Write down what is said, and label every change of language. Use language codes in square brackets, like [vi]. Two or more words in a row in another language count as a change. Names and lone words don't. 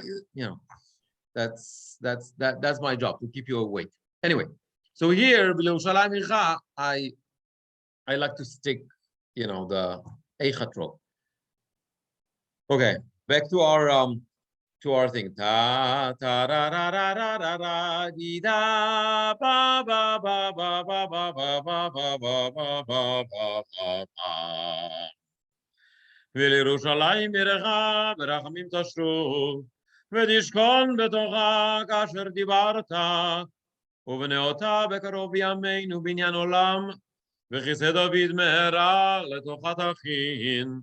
[en] You know, that's my job, to keep you awake. Anyway, so here, I like to stick, you know, the Eicha trope. Okay, back to our thing. Ta ta ra ra ra ra ra ra di da ba ba ba ba ba ba ba ba ba ba ba ba ba ba. [he] ולירושלים עירך ברחמים תשוב, ותשכון בתוכה כאשר דיברת, ובנה אותה בקרוב בימינו בניין עולם, וכיסא דוד מהרה לתוכה תכין.